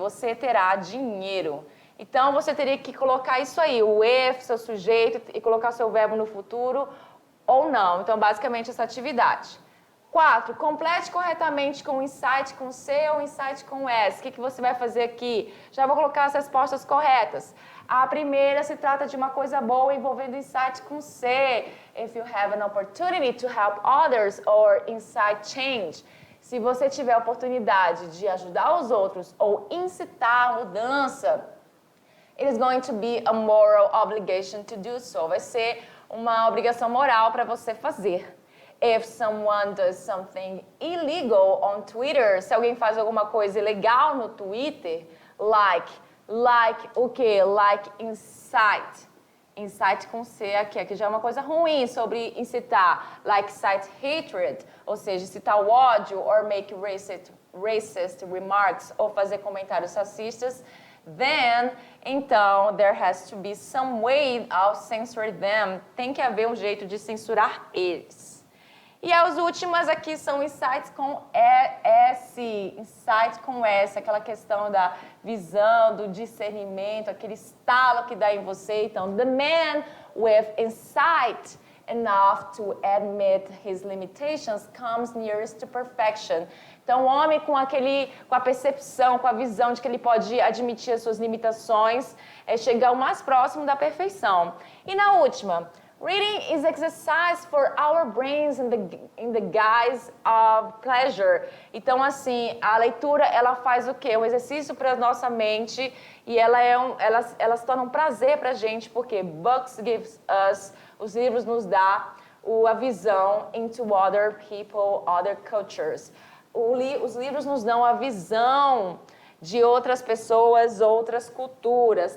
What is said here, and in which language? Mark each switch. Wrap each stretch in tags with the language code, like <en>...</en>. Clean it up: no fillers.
<pt>Você terá dinheiro. Então, você teria que colocar isso aí, o if, seu sujeito, e colocar seu verbo no futuro ou não. Então, basicamente, essa atividade. 4. Complete corretamente com o insight com C ou insight com S. O que você vai fazer aqui? Já vou colocar as respostas corretas. A primeira se trata de uma coisa boa envolvendo insight com C.</pt> <en>If you have an opportunity to help others or insight change.</en> <pt>Se você tiver a oportunidade de ajudar os outros ou incitar a mudança,</pt> <en>it is going to be a moral obligation to do so.</en> <pt>Vai ser uma obrigação moral para você fazer.</pt> <en>If someone does something illegal on Twitter,</en> <pt>se alguém faz alguma coisa ilegal no Twitter, like o quê?</pt> <en>Like incite.</en> <pt>Incite com C aqui já é uma coisa ruim sobre incitar.</pt> <en>Like cite hatred,</en> <pt>ou seja, incitar o ódio,</pt> <en>or make racist remarks,</en> <pt>ou fazer comentários racistas.</pt> <en>Then,</en> <pt>então,</pt> <en>there has to be some way of censoring them.</en> <pt>Tem que haver um jeito de censurar eles. E as últimas aqui são insights com S, insight com S, aquela questão da visão, do discernimento, aquele estalo que dá em você. Então,</pt> <en>the man with insight enough to admit his limitations comes nearest to perfection.</en> <pt>Então, o homem com a percepção, com a visão de que ele pode admitir as suas limitações, chega o mais próximo da perfeição. E na última,</pt> <en>reading is exercise for our brains in the guise of pleasure.</en> <pt>Então, assim, a leitura, ela faz o quê? Um exercício para a nossa mente e ela se torna um prazer para a gente, porque</pt> <en>books gives us,</en> <pt>os livros nos dá a visão</pt> <en>into other people, other cultures.</en> <pt>Os livros nos dão a visão de outras pessoas, outras culturas.</pt>